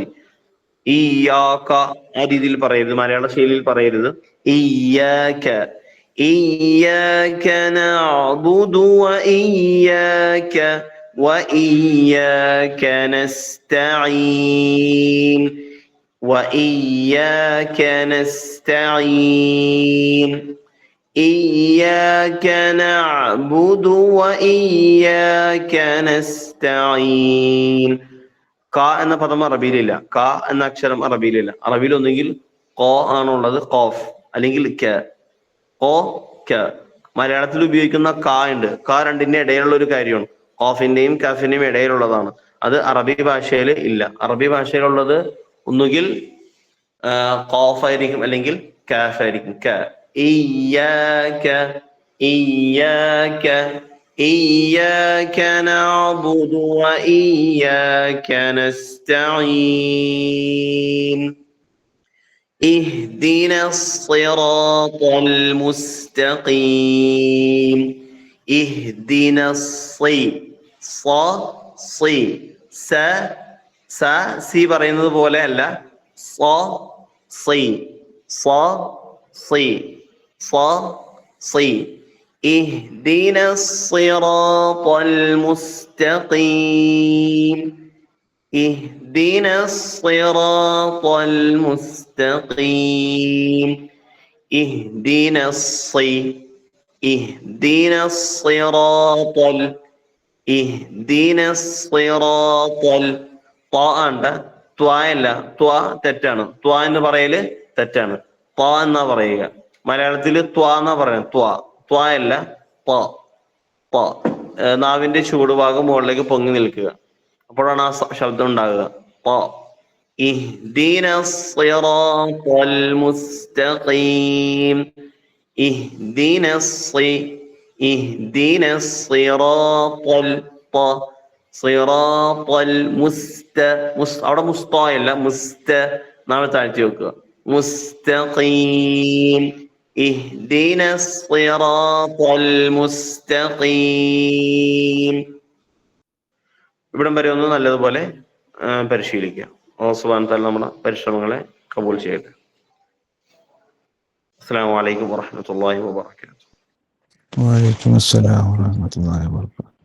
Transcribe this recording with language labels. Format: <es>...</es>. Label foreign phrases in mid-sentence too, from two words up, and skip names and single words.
<ml>ഇയ്യാക ആ രീതിയിൽ പറയരുത്, മലയാള ശൈലിയിൽ പറയരുത്.</ml> <ar>إياك نعبد وإياك نستعين. وإياك نستعين. إياك نعبد وإياك نستعين.</ar> <ml>ക എന്ന പദം അറബിയിലില്ല, ക എന്ന അക്ഷരം അറബിയിലില്ല. അറബിയിൽ ഒന്നുകിൽ ഖ ആണുള്ളത്, ഖാഫ്, അല്ലെങ്കിൽ ക. മലയാളത്തിൽ ഉപയോഗിക്കുന്ന ക ഉണ്ട്. ക രണ്ടിന്റെ ഇടയിലുള്ള ഒരു കാര്യമാണ്, ഖാഫിന്റെയും കാഫിന്റെയും ഇടയിലുള്ളതാണ്. അത് അറബി ഭാഷയിൽ ഇല്ല. അറബി ഭാഷയിലുള്ളത് ഒന്നുകിൽ ഖാഫ് ആയിരിക്കും അല്ലെങ്കിൽ കാഫ് ആയിരിക്കും.</ml> <ar>ഇയ്യാക إياك نعبد وإياك نستعين اهدنا الصراط المستقيم اهدنا الصي</ar> <ml>സി പറയുന്നത് പോലെ അല്ല സി</ml> <ar>اهدنا الصراط المستقيم اهدنا الصراط المستقيم اهدنا اهدنا الصراط</ar> <ml>اهدنا الصراط ഉണ്ട് ത്വയല്ല തെറ്റാണ് എന്ന് പറയല് തെറ്റാണ് എന്നാ പറയുക മലയാളത്തില് എന്നാ പറയുന്നത് ത്വയല്ല നാവിന്റെ ചൂടുഭാഗം മുകളിലേക്ക് പൊങ്ങി നിൽക്കുക അപ്പോഴാണ് ആ ശബ്ദം ഉണ്ടാകുക</ml> <ar>اهدنا الصراط المستقيم اهدنا اهدنا الصراط صراط</ar> <ml>അവിടെ മുസ്തയല്ല നാമെ താഴ്ത്തി വെക്കുക മുസ്തഖീം</ml> <ar>اهدنا الصراط</ar> <ml>المستقيم ഇവിടം വരെ ഒന്ന് നല്ലതുപോലെ പരിശീലിക്കുക. അല്ലാഹു</ml> <ar>سبحانه وتعالى</ar> <ml>നമ്മുടെ പരിശ്രമങ്ങളെ കബൂൽ ചെയ്യട്ടെ.</ml> <ar>السلام عليكم ورحمة الله وبركاته. وعليكم السلام ورحمة الله وبركاته.</ar>